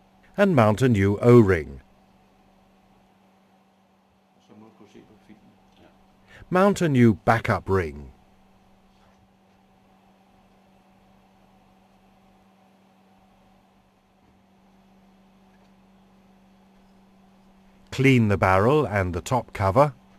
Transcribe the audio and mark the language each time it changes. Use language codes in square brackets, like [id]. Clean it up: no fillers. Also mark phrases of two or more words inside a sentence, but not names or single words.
[en] and mount a new O-ring. [no] Så må du kunne se på filmen. Ja. [en] Mount a new backup ring. Clean the barrel and the top cover.